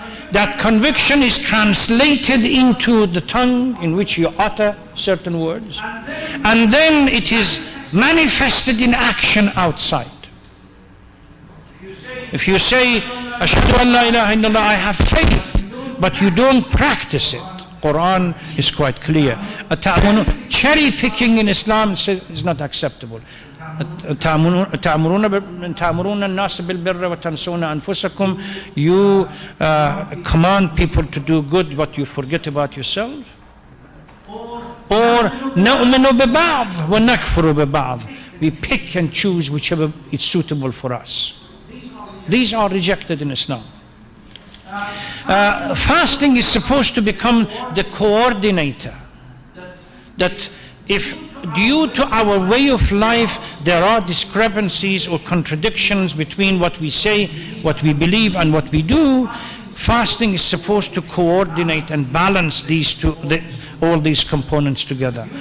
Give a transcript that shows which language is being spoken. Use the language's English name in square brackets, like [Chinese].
[English] That conviction is translated into the tongue in which you utter certain words, and then it is manifested in action outside. If you say, Ashhadu an la ilaha illallah, I have faith, but you don't practice it, Quran is quite clear. Cherry picking in Islam is not acceptable. [Arabic] تأمرون الناس بالبر وتنسون أنفسكم. [English] You command people to do good, but you forget about yourself. Or [Arabic] نؤمن ببعض ونكفر ببعض. [English] We pick and choose whichever is suitable for us. These are rejected in Islam. Fasting is supposed to become the coordinator. That if due to our way of life there are discrepancies or contradictions between what we say, what we believe, and what we do, fasting is supposed to coordinate and balance these two, all these components together.